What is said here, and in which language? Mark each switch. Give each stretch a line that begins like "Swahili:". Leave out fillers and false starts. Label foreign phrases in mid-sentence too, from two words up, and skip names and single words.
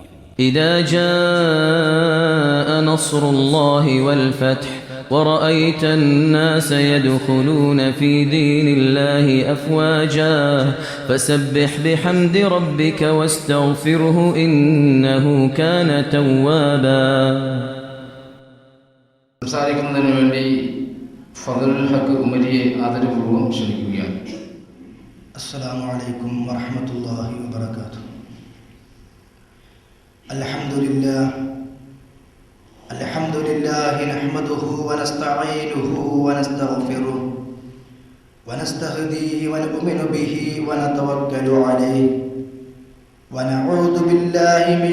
Arabic: إذا جاء نصر الله والفتح ورأيت الناس يدخلون في دين الله أفواجا فسبح بحمد ربك واستغفره إنه كان توابا.
Malayalam: സംസാരിക്കുന്നതിന് വേണ്ടി ഫദലുൽ ഹക്ക് ഉമരിയെ ആദരപൂർവ്വം ക്ഷണിക്കുകയാണ്.
Arabic: السلام عليكم ورحمة الله وبركاته. الحمد لله نحمده ونستعينه ونستغفره ونستهديه ونؤمن به ونتوكل عليه ونعوذ بالله من